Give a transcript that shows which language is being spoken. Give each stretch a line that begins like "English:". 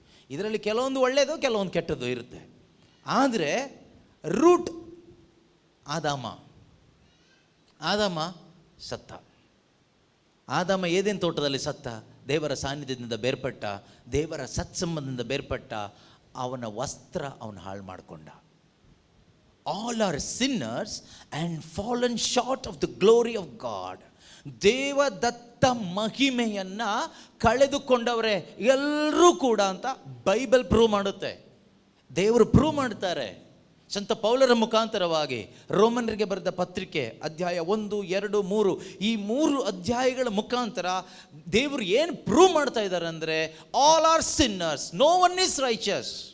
Kannada: ಇದರಲ್ಲಿ ಕೆಲವೊಂದು ಒಳ್ಳೆಯದು, ಕೆಲವೊಂದು ಕೆಟ್ಟದ್ದು ಇರುತ್ತೆ. ಆದರೆ ರೂಟ್ ಆದಾಮ ಸತ್ತ. ಆದಾಮ ಏದೇನು ತೋಟದಲ್ಲಿ ಸತ್ತ, ದೇವರ ಸಾನ್ನಿಧ್ಯದಿಂದ ಬೇರ್ಪಟ್ಟ, ದೇವರ ಸತ್ಸಂಬಂಧದಿಂದ ಬೇರ್ಪಟ್ಟ. ಅವನ ವಸ್ತ್ರ ಅವನು ಹಾಳು ಮಾಡಿಕೊಂಡ.
English: All are sinners and fallen short of the glory of God.
Kannada: Devadatta ಮಹಿಮೆಯನ್ನು ಕಳೆದುಕೊಂಡವರೇ ಎಲ್ಲರೂ ಕೂಡ ಅಂತ ಬೈಬಲ್ ಪ್ರೂವ್ ಮಾಡುತ್ತೆ. ದೇವರು ಪ್ರೂವ್ ಮಾಡ್ತಾರೆ ಸಂತ ಪೌಲರ ಮುಖಾಂತರವಾಗಿ. ರೋಮನರಿಗೆ ಬರೆದ ಪತ್ರಿಕೆ ಅಧ್ಯಾಯ 1, 2, 3 ಈ 3 ಅಧ್ಯಾಯಗಳ ಮುಖಾಂತರ ದೇವರು ಏನು ಪ್ರೂವ್ ಮಾಡ್ತಾ ಇದ್ದಾರೆ ಅಂದರೆ,
English: All are sinners, no one is righteous.